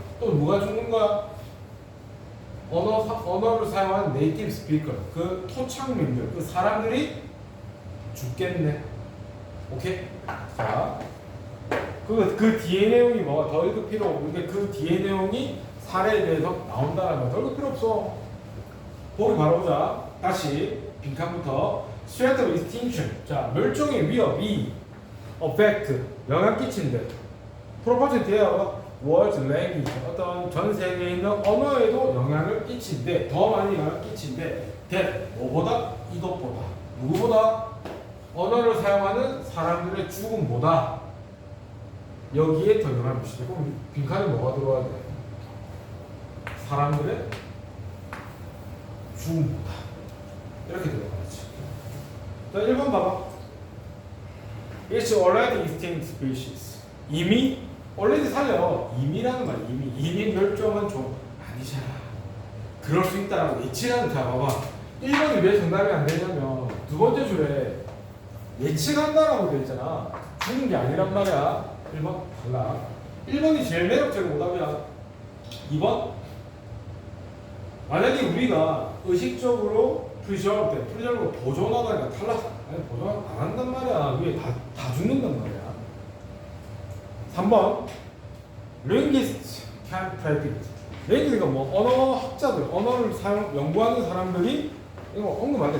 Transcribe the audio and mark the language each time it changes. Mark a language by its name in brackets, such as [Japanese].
[Korean] 또 누가 죽는 거야? 언어를 사용하는 네이티브 스피커, 그 토착민들, 그 사람들이 죽겠네. 오케이? 자, 그 뒤에 내용이 뭐가 더 읽을 필요 없는데 그 뒤에 내용이 사례에 대해서 나온다는 거 더 읽을 필요 없어. 보기 바로 보자. 다시 빈칸부터 [English] threat of extinction. [Korean] 자, 멸종의 위협이 affect, 영향 끼친대. property 대화가 world language, 어떤 전 세계에 있는 언어에도 영향을 끼친대. 더 많이 영향을 끼친대. that, 뭐보다? 이것보다. 누구보다? 언어를 사용하는 사람들의 죽음보다 여기에 더 영향을 미치대. 그럼 빈칸에 뭐가 들어와야 돼? 사람들의 죽음보다. 이렇게 들어가야지. 자, 1번 봐봐. [English] It's already extinct species. [Korean] 이미 already 살려. 이미라는 말, 이미 멸종은 좀 아니잖아. 그럴 수 있다라고 예측하는. 자 봐봐, 1번이 왜 정답이 안 되냐면 두 번째 줄에 예측한다라고 돼 있잖아. 주는 게 아니란 말이야. 1번 달라. 1번이 제일 매력적인 오답이야. 2번, 만약에 우리가 의식적으로 프리저브 보존하다니까 탈락, 아니 보존 안 한단 말이야. 위에 다 죽는단 말이야. [English] 3번, linguists can predict. [Korean] linguist가 뭐 언어 학자들, 언어를 연구하는 사람들이 이거 언급 안 돼.